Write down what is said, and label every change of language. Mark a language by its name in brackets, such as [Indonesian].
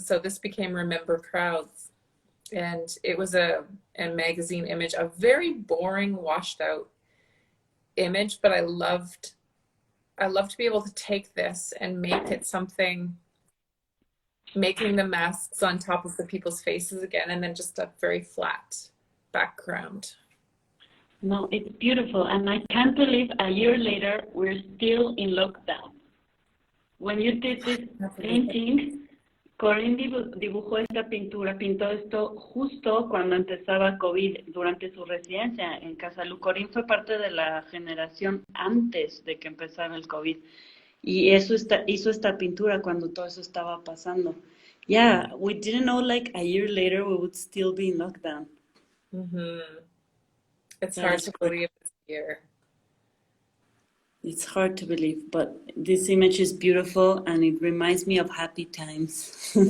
[English] So this became Remember Crowds. And it was a magazine image, a very boring, washed out image, but I loved to be able to take this and make it something, making the masks on top of the people's faces again, and then just a very flat background. no, it's beautiful, and I can't believe a year later we're still in lockdown. When you did this painting, [Spanish] Corinne dibujó esta pintura, pintó esto justo cuando empezaba COVID, durante su residencia en Casa Lü. Corinne fue parte de la generación antes de que empezara el COVID. Y hizo esta pintura cuando todo eso estaba pasando. [English] Yeah, we didn't know like a year later we would still be in lockdown. Mm-hmm. It's That hard is to great. believe it's here. It's hard to believe, but this image is beautiful and it reminds me of happy times.